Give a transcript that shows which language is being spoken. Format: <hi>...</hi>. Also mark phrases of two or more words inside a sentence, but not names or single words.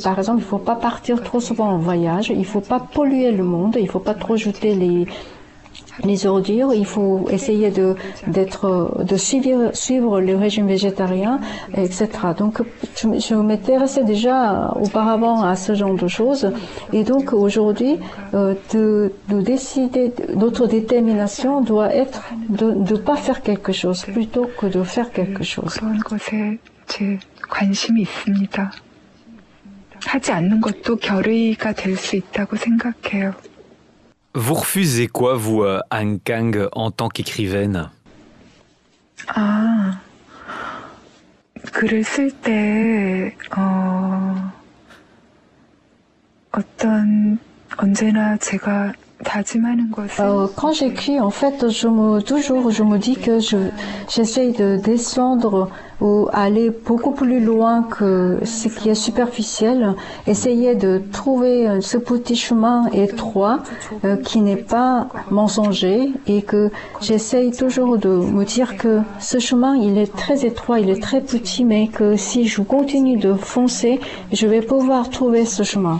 <fr>Par exemple, il ne faut pas partir trop souvent en voyage, il ne faut pas polluer le monde, il ne faut pas trop jeter les ordures, il faut essayer de suivre le régime végétarien, etc. Donc, je m'intéressais déjà auparavant à ce genre de choses. Et donc, aujourd'hui, de décider, notre détermination doit être de ne pas faire quelque chose plutôt que de faire quelque chose.</fr> <ko>그런 것에 제 관심이 있습니다. 하지 않는 것도 결의가 될 수 있다고 생각해요.</ko> <fr>Vous refusez quoi, vous, Han Kang, en tant qu'écrivaine?</fr> <ko>글을 쓸 때, 언제나 제가 다짐하는 것은</ko> <fr>quand j'écris, en fait, je me dis que j'essaye de descendre ou aller beaucoup plus loin que ce qui est superficiel, essayer de trouver ce petit chemin étroit qui n'est pas mensonger et que j'essaye toujours de me dire que ce chemin, il est très étroit, il est très petit, mais que si je continue de foncer, je vais pouvoir trouver ce chemin.</fr>